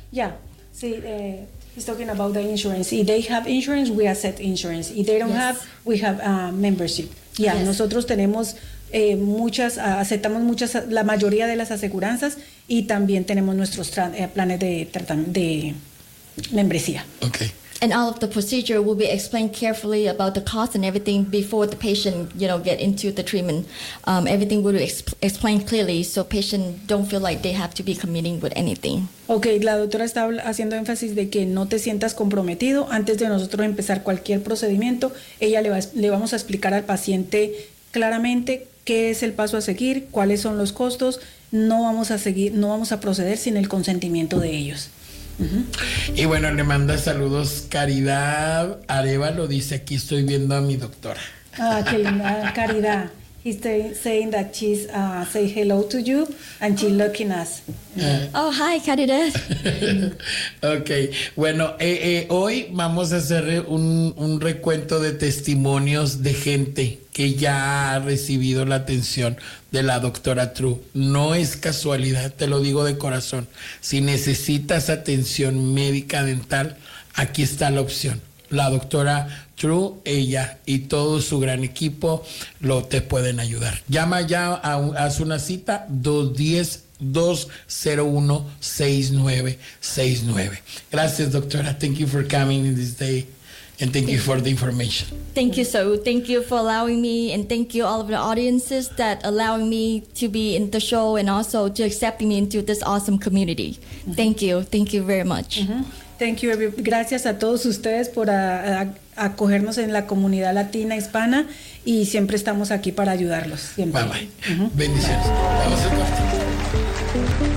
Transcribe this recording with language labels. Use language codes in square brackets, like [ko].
[en] Yeah. See, he's talking about the insurance. If they have insurance, we accept insurance. If they don't have, we have membership. Yeah, yes. [es] Nosotros tenemos muchas, aceptamos muchas, la mayoría de las aseguranzas y también tenemos nuestros planes de membresía. Okay. [en] And all of the procedure will be explained carefully about the cost and everything before the patient, you know, get into the treatment. Everything will be explained clearly so patient don't feel like they have to be committing with anything. [es] Okay, la doctora está haciendo énfasis de que no te sientas comprometido antes de nosotros empezar cualquier procedimiento. Ella le vamos a explicar al paciente claramente qué es el paso a seguir, cuáles son los costos. No vamos a proceder sin el consentimiento de ellos. Y bueno, le manda saludos Caridad Arevalo, dice, aquí estoy viendo a mi doctora. Ah, qué linda, Caridad. [en] He's saying that she's say hello to you and she's looking at us. Oh, hi, Caridad. Okay. [es] Bueno, hoy vamos a hacer un recuento de testimonios de gente que ya ha recibido la atención de la doctora True. No es casualidad, te lo digo de corazón. Si necesitas atención médica dental, aquí está la opción. La doctora True, ella y todo su gran equipo te pueden ayudar. Llama ya, haz una cita, 210-201-6969. Gracias, doctora. [en] Thank you for coming in this day. And thank you for the information. Thank you, so thank you for allowing me, and thank you all of the audiences that allowing me to be in the show and also to accepting me into this awesome community. Mm-hmm. Thank you very much. Mm-hmm. Thank you, everybody. [es] Gracias a todos ustedes por acogernos en la comunidad latina hispana y siempre estamos aquí para ayudarlos. Siempre. Bye bye. Mm-hmm. Bendiciones. Vamos a corte.